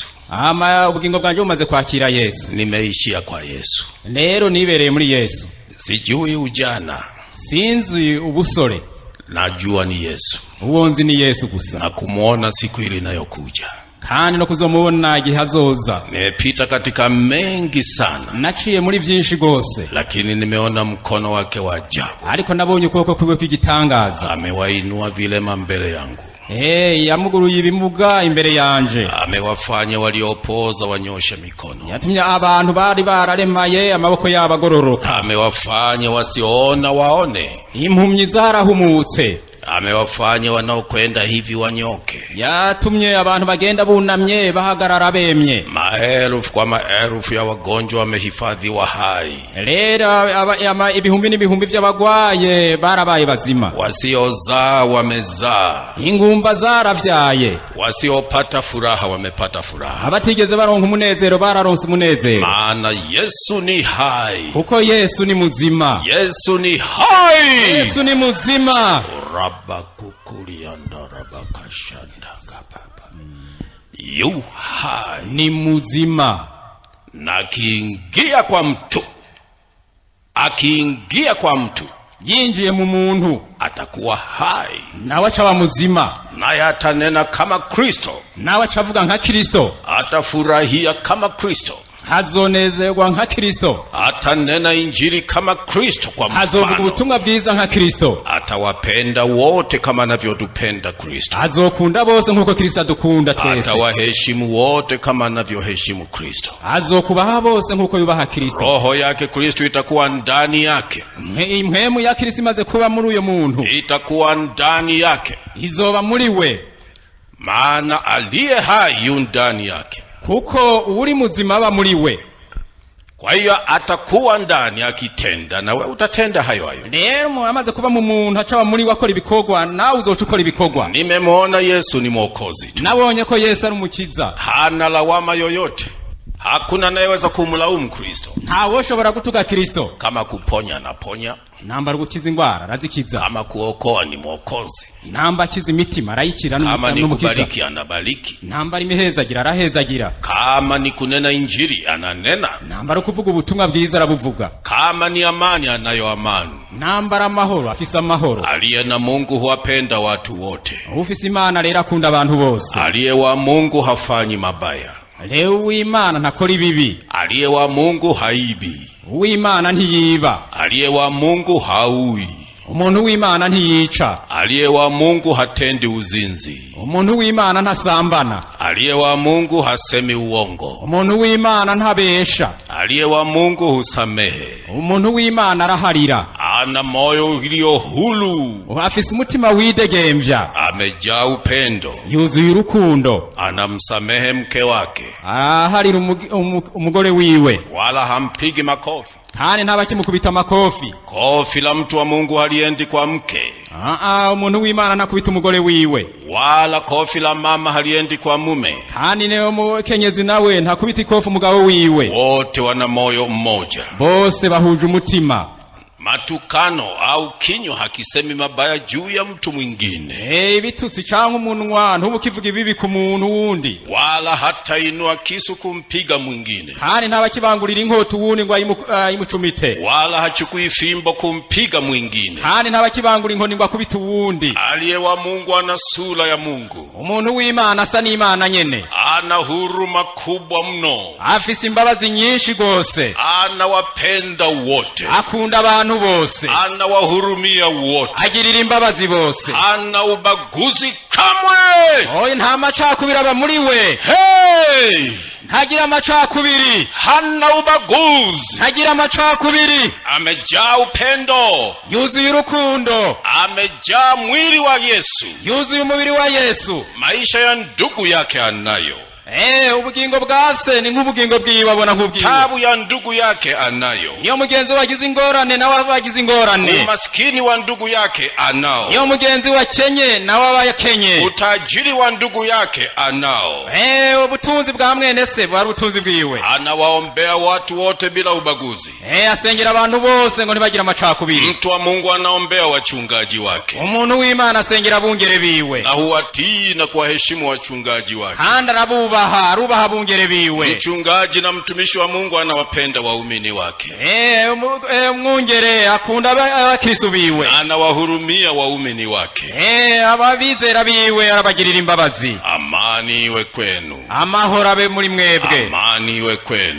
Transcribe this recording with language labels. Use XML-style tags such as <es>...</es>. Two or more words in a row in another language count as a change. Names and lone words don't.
<rn>Ubugingo bwanje bumaze kwakira Yesu.</rn> <sw>Nimeishia kwa Yesu.</sw> <rn>Rero nibereye muri Yesu.</rn> <sw>Sijui ujana.</sw> <rn>Sinzi ubusore.</rn> <sw>Najua ni Yesu.</sw> <rn>Uwonzi ni Yesu gusa.</rn> <sw>Na kumuona siku ile inayokuja.</sw> <rn>Kandi no kuzomubona igihe azoza.</rn> <sw>Nimepita katika mengi sana.</sw> <rn>Naciye muri vyinshi gose.</rn> <sw>Lakini nimeona mkono wake wa ajabu.</sw> <rn>Ariko nabonye ukuboko kwiwe kw'igitangaza.</rn> <sw>Amewainua vilema mbele yangu.</sw> <rn>Yamuguruye ibimuga imbere yanje.</rn> <sw>Amewafanya waliopoza wanyoshe mikono.</sw> <rn>Yatumye abantu bari bararemaye amaboko yabo agororoka.</rn> <sw>Amewafanya wasioona waone.</sw> <rn>Impumyi zarahumutse.</rn> <sw>Amewafanya wanaokwenda hivi wanyoke.</sw> <rn>Yatumye abantu bagenda bunamye bahagarara bemye.</rn> <sw>Maelfu kwa maelfu ya wagonjwa wamehifadhiwa hai.</sw> <rn>Rero ibihumbi n'ibihumbi by'abagwaye barabaye bazima.</rn> <sw>Wasiozaa wamezaa.</sw> <rn>Ingumba zaravyaye.</rn> <sw>Wasiopata furaha wamepata furaha.</sw> <rn>Abatigeze baronka umunezero bararonse umunezero.</rn> <sw>Maana Yesu ni hai.</sw> <rn>Kuko Yesu ni muzima.</rn> <sw>Yesu ni hai.</sw> <rn>Yesu ni muzima.</rn> <sw>Yu hai.</sw> <rn>Ni muzima.</rn> <sw>Na akiingia kwa mtu.</sw> <rn>Yinjiye mu muntu.</rn> <sw>atakuwa hai,</sw> <rn>nawe aca muzima,</rn> <sw>naye atanena kama Kristo,</sw> <rn>nawe aca avuga nka Kristo,</rn> <sw>atafurahia kama Kristo,</sw> <rn>hazonezerwa nka Kristo,</rn> <sw>atanena injili kama Kristo kwa</sw> <rn>hazovuga</rn> <sw>mfano,</sw> <rn>ubutumwa bwiza nka Kristo,</rn> <sw>atawapenda wote kama anavyotupenda Kristo,</sw> <rn>azokunda bose nkuko Kristo adukunda twese,</rn> <sw>atawaheshimu wote kama anavyoheshimu Kristo,</sw> <rn>azokubaha bose nkuko yubaha Kristo.</rn> <sw>roho yake Kristo itakuwa ndani yake,</sw> <rn>impwemu ya Kristo imaze kuba muri uyo muntu</rn> <sw>itakuwa ndani yake,</sw> <rn>izoba muri we,</rn> <sw>maana aliye hai yu ndani yake,</sw> <rn>kuko uri muzima aba muri we.</rn> <sw>kwa hiyo atakuwa ndani akitenda, na wewe utatenda hayo hayo.</sw> <rn>Rero amaze kuba mu muntu aca muri we akora ibikorwa, nawe uzoca ukora ibikorwa.</rn> <sw>Nimemwona Yesu ni mwokozi tu,</sw> <rn>nabonye ko Yesu ari umukiza,</rn> <sw>hana lawama yoyote, hakuna anayeweza kumlaumu Kristo.</sw> <rn>ntawe ushobora gutuka Kristo.</rn> <sw>Kama kuponya anaponya,</sw> <rn>nambara gukiza ingwara arazikiza,</rn> <sw>kama kuokoa ni mwokozi,</sw> <rn>namba akiza imitima arayikira,</rn> <sw>kama ni kubariki anabariki,</sw> <rn>nambara imihezagira arahezagira,</rn> <sw>kama ni kunena injili ananena,</sw> <rn>nambara kuvuga ubutumwa bwiza arabuvuga,</rn> <sw>kama ni amani anayo amani,</sw> <rn>nambara amahoro afise amahoro.</rn> <sw>aliye na Mungu huwapenda watu wote,</sw> <rn>ufise Imana rero akunda abantu bose,</rn> <sw>aliye wa Mungu hafanyi mabaya,</sw> <rn>rero uw'Imana ntakora ibibi,</rn> <sw>aliye wa Mungu haibi,</sw> <rn>uw'Imana ntiyiba,</rn> <sw>aliye wa Mungu haui,</sw> <rn>umuntu w'Imana ntiyica,</rn> <sw>aliye wa Mungu hatendi uzinzi,</sw> <rn>umuntu w'Imana ntasambana,</rn> <sw>aliye wa Mungu hasemi uongo,</sw> <rn>umuntu w'Imana ntabesha,</rn> <sw>aliye wa Mungu husamehe,</sw> <rn>umuntu w'Imana araharira,</rn> <sw>ana moyo ulio hulu,</sw> <rn>afise umutima widegemvya,</rn> <sw>amejaa upendo,</sw> <rn>yuzuye urukundo,</rn> <sw>anamsamehe mke wake,</sw> <rn>araharira umugore wiwe,</rn> <sw>wala hampigi makofi.</sw> <rn>kandi ntabakimukubita amakofi.</rn> <sw>Kofi la mtu wa Mungu haliendi kwa mke,</sw> <rn>umuntu w'Imana ntakubita umugore wiwe,</rn> <sw>wala kofi la mama haliendi kwa mume,</sw> <rn>kandi neyo mukenyezi nawe ntakubita ikofi umugabo wiwe.</rn> <sw>wote wana moyo mmoja,</sw> <rn>bose bahuje umutima.</rn> <sw>matukano au kinywa hakisemi mabaya juu ya mtu mwingine,</sw> <rn>ibitutsi canke umunwa ntubukivuga ibibi ku muntu wundi,</rn> <sw>wala hata inua kisu kumpiga mwingine,</sw> <rn>kandi ntabakibangurira inkota uwundi ngo ayimucumite,</rn> <sw>wala hachukui fimbo kumpiga mwingine,</sw> <rn>kandi ntabakibangura inkoni ngo akubita uwundi.</rn> <sw>aliye wa Mungu ana sura ya Mungu,</sw> <rn>umuntu w'Imana asa n'Imana nyene,</rn> <sw>ana huruma kubwa mno,</sw> <rn>afise imbabazi nyinshi gose,</rn> <sw>ana wapenda wote,</sw> <rn>akunda abantu bose,</rn> <sw>ana wahurumia wote,</sw> <rn>agirira imbabazi bose,</rn> <sw>ana ubaguzi kamwe,</sw> <rn>oye nta macakubiri aba muri we, hey! ntagira amacakubiri,</rn> <sw>hana ubaguzi,</sw> <rn>ntagira amacakubiri,</rn> <sw>amejaa upendo,</sw> <rn>yuzuye urukundo,</rn> <sw>amejaa mwili wa Yesu,</sw> <rn>yuzuye umubiri wa Yesu,</rn> <sw>maisha ya ndugu yake anayo,</sw> <rn>ubugingo bwa se ni nk'ubugingo bwiwe, abona nk'ubwiwe,</rn> <sw>tabu ya ndugu yake anayo,</sw> <rn>iyo mugenzi wagize ingorane nawe bagize ingorane,</rn> <sw>umaskini wa ndugu yake anao,</sw> <rn>iyo mugenzi wakenye nawe abayakenye,</rn> <sw>utajiri wa ndugu yake anao,</sw> <rn>ubutunzi bwa mwene se bwari ubutunzi bwiwe,</rn> <sw>anawaombea watu wote bila ubaguzi,</sw> <rn>asengera abantu bose ngo ntibagire amacakubiri.</rn> <sw>mtu wa Mungu anaombea wachungaji wake,</sw> <rn>umuntu w'Imana asengera abungere biwe,</rn> <sw>na huwatii na kuwaheshimu wachungaji wake,</sw> <rn>kandi arubaha abungere biwe.</rn> <sw>mchungaji na mtumishi wa Mungu anawapenda waumini wake,</sw> <rn>umwungere akunda abakristo biwe,</rn> <sw>na anawahurumia waumini wake,</sw> <rn>ababizera biwe arabagirira imbabazi.</rn> <sw>amani iwe kwenu,</sw> <rn>amahoro abe muri mwebwe,</rn> <sw>amani iwe kwenu,</sw>